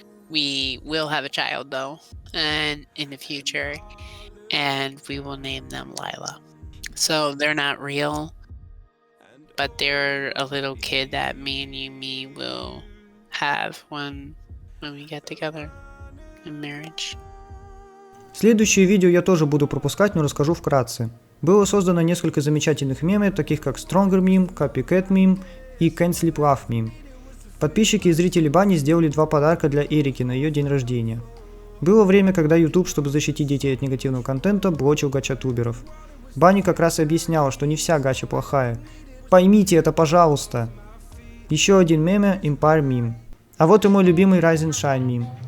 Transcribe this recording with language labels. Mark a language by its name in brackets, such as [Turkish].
[English] We will have a child though, and in the future, and we will name them Lila. So they're not real, but they're a little kid that me and Yumi will have when we get together in marriage. [Russian] Следующее видео я тоже буду пропускать, но расскажу вкратце. Было создано несколько замечательных мемов, таких как Stronger Meme, Copycat Meme и Can't Sleep Love Meme. Подписчики и зрители Банни сделали 2 подарка для Эрики на ее день рождения. Было время, когда YouTube, чтобы защитить детей от негативного контента, блочил гача-туберов. Банни как раз и объясняла, что не вся гача плохая. Поймите это, пожалуйста. Еще один меме Empire Meme. А вот и мой любимый Rise and Shine Meme.